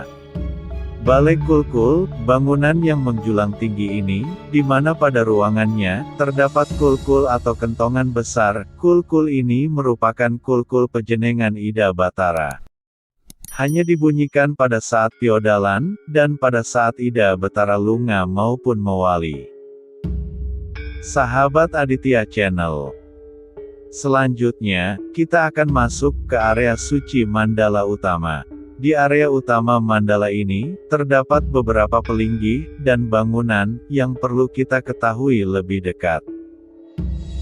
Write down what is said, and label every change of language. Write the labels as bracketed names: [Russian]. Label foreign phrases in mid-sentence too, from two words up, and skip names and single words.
[Indonesian] Balai Kulkul, bangunan yang menjulang tinggi ini, di mana pada ruangannya, terdapat kulkul atau kentongan besar. Kulkul ini merupakan kulkul pejenengan Ida Batara. Hanya dibunyikan pada saat piodalan, dan pada saat Ida Betara lunga maupun mewali. Sahabat Aditya Channel, selanjutnya, kita akan masuk ke area suci Mandala Utama. Di area utama mandala ini, terdapat beberapa pelinggih dan bangunan yang perlu kita ketahui lebih dekat.